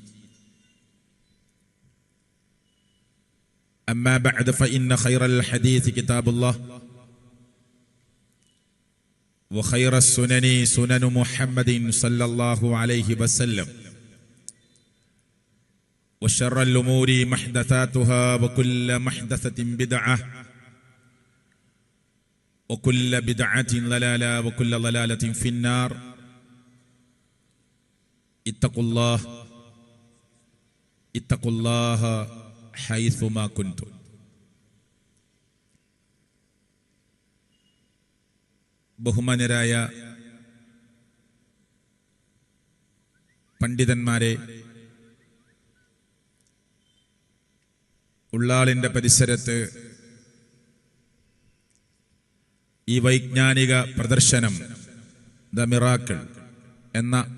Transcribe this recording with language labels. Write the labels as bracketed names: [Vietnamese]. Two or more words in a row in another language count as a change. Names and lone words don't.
[Arabic] أما بعد فإن خير الحديث كتاب الله وخير السنن سنن محمد صلى الله عليه وسلم وشر الأمور محدثاتها وكل محدثة بدعة وكل بدعة ضلالة وكل ضلالة في النار. اتقوا الله حيثما كنتم. [Malayalam] ബഹുമാന്യരായ പണ്ഡിതന്മാരെ, ഉള്ളാളിന്റെ പരിസരത്ത് ഈ വൈജ്ഞാനിക പ്രദർശനം ദ മിറാക്കിൾ എന്ന